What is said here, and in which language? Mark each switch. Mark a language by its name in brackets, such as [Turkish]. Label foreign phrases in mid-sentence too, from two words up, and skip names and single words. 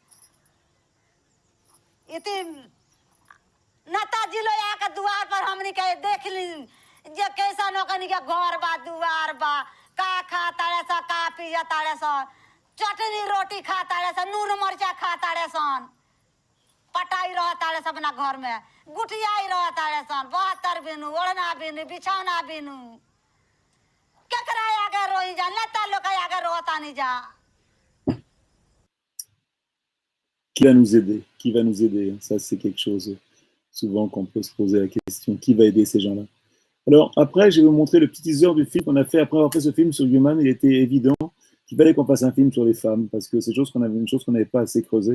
[Bhojpuri] इतनी नेताजी लोग आके द्वार पर हमने के देख ली जे कैसा नौकरी के घर बा द्वार बा का खाता रे सा का पिया तारे सा चटनी रोटी खाता रहे सन, नून मरचा खाता रहे सन, पटाई रहता रहे सब अपना घर में, गुटियाई रहता रहे सन, 72 बिनू, ओढ़ना बिनू, बिछौना बिनू, केकरा आगे रोई जा, नेता लोग आगे रोता नहीं जा. [French] Qui va nous aider? Qui va nous aider? Ça, c'est quelque chose souvent qu'on peut se poser la question. Qui va aider ces gens-là? Alors, après, je vais vous montrer le petit teaser du film qu'on a fait. Après avoir fait ce film sur Human, il était évident qu'il fallait qu'on fasse un film sur les femmes, parce que c'est une chose qu'on n'avait pas assez creusée.